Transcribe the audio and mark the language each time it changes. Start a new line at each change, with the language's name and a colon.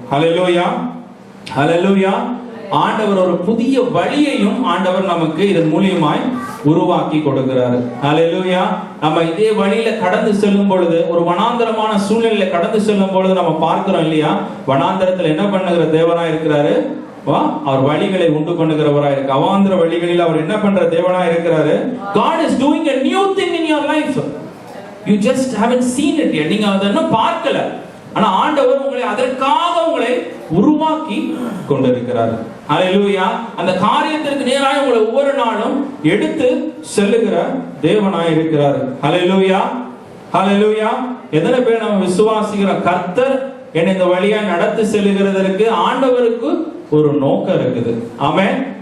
Tamil: ஹல்லேலூயா, ஹல்லேலூயா. ஆண்டவர் ஒரு புதிய வழியையும் ஆண்டவர் நமக்கு இதன் மூலியமாய் உருவாக்கி கொடுக்கிறாரு. ஹல்லேலூயா. நம்ம இதே வழியில கடந்து செல்லும் பொழுது, ஒரு வனாந்தரமான சூழ்நிலையில கடந்து செல்லும் பொழுது நம்ம பார்க்கிறோம் இல்லையா, வனாந்தரத்தில் என்ன பண்ணுகிற தேவனா இருக்கிறாரு, அவர் வழிகளை உண்டு பண்ணுகிறவராய் இருக்கு. அவாந்திர வழிகளில் அவர் என்ன பண்ற தேவனா இருக்கிறாரு.
English: God is doing a new thing in your life. You just haven't seen it yet.
Tamil: நீங்க அதை இன்னும் பார்க்கல. ஆனா ஆண்டவர் உங்களை அதற்காக உங்களை உருவாக்கி கொண்டிருக்கிறார். ஹல்லேலூயா. அந்த காரியத்திற்கு நேராக உங்களை ஒவ்வொரு நாளும் எடுத்து செல்லுகிற தேவனாய் இருக்கிறார். ஹல்லேலூயா, ஹல்லேலூயா. எத்தனை பேர் நம்ம விசுவாசிக்கிறோம், கர்த்தர் என்னை இந்த வழியா நடத்தி செல்லுகிறதற்கு ஆண்டவருக்கு ஒரு நோக்கம் இருக்குது. ஆமென்.